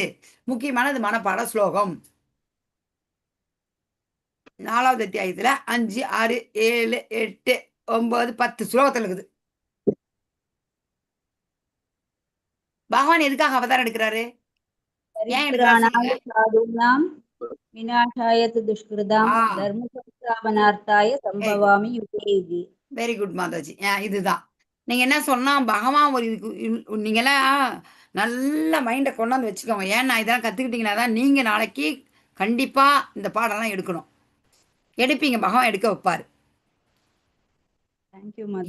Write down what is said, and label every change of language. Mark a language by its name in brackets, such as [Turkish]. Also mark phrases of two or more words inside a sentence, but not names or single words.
[Tamil] முக்கியமானது மனப்பாட ஸ்லோகம். 4வது அத்தியாயத்தில் 5, 6, 7, 8, 9, 10 ஸ்லோகத்தில் இருக்குது. பகவான் எதுக்காக அவதாரம் எடுக்கிறாரு? ஏன் எடுக்கிறாரு சொல்லுங்க. [Sanskrit] साधूनाम् विनाशाय दुष्कृताम् धर्म संस्थापनार्थाय सम्भवामि युगे युगे. [English] very good Mataji. [Tamil] இதுதான் நீங்க என்ன சொன்னா பகவான் ஒரு நீங்கெல்லாம் நல்ல மைண்டை கொண்டாந்து வச்சுக்கோங்க. ஏன்னா இதெல்லாம் கத்துக்கிட்டீங்கன்னா தான் நீங்க நாளைக்கு கண்டிப்பா இந்த பாடம்லாம் எடுக்கணும். எடுப்பீங்க, பகவான் எடுக்க வைப்பாரு. [English] thank you Mataji.